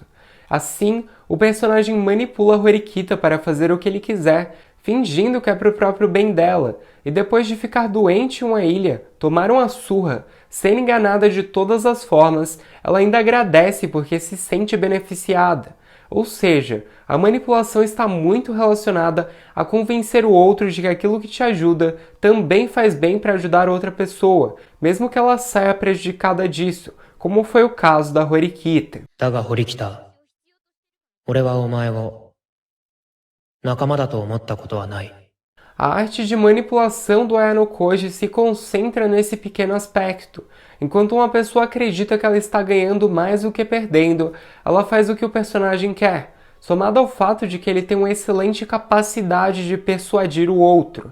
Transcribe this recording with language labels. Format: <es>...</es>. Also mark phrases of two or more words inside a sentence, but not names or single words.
<pt>Assim, o personagem manipula a Horikita para fazer o que ele quiser, fingindo que é para o próprio bem dela, e depois de ficar doente em uma ilha, tomar uma surra, sendo enganada de todas as formas, ela ainda agradece porque se sente beneficiada. Ou seja, a manipulação está muito relacionada a convencer o outro de que aquilo que te ajuda também faz bem para ajudar outra pessoa, mesmo que ela saia prejudicada disso, como foi o caso da Horikita.</pt> <ja>だが堀北、俺はお前を仲間だと思ったことはない。</ja> <pt>A arte de manipulação do Ayano Koji se concentra nesse pequeno aspecto. Enquanto uma pessoa acredita que ela está ganhando mais do que perdendo, ela faz o que o personagem quer, somado ao fato de que ele tem uma excelente capacidade de persuadir o outro.</pt>